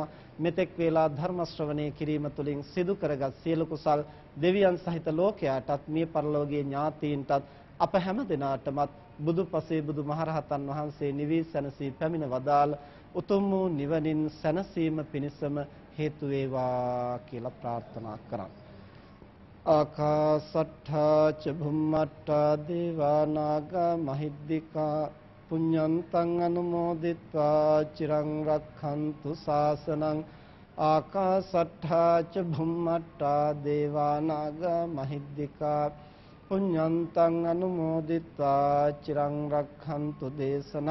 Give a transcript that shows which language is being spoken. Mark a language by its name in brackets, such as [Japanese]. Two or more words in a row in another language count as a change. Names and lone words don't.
[Sinhala] මෙතෙක් වේලා ධර්ම ශ්‍රවණය කිරීම තුළින් සිදු කරගත් සියලු කුසල් දෙවියන් සහිත ලෝකයාටත් මිය පරලෝකීය ඥාතීන්ටත් අප හැම දිනාටමත් බුදුපසේ බුදුමහරහතන් වහන්සේ නිවී සැනසී පැමිණ වදාළ උතුම් වූ නිවනින් සැනසීම පිණිසම හේතු වේවා කියලා ප්‍රාර්ථනා කරමු. [Pali] ආකාසට්ඨා ච භුම්මට්ඨා දේවා නාග මහිද්దికා පුඤ්ඤන්තං අනුමෝදිත්වා චිරං රක්ඛන්තු ශාසනං. ආකාසට්ඨා ච භුම්මට්ඨා දේවා නාග මහිද්దికා පුඤ්ඤන්තං අනුමෝදිත්වා චිරං රක්ඛන්තු දේශනං.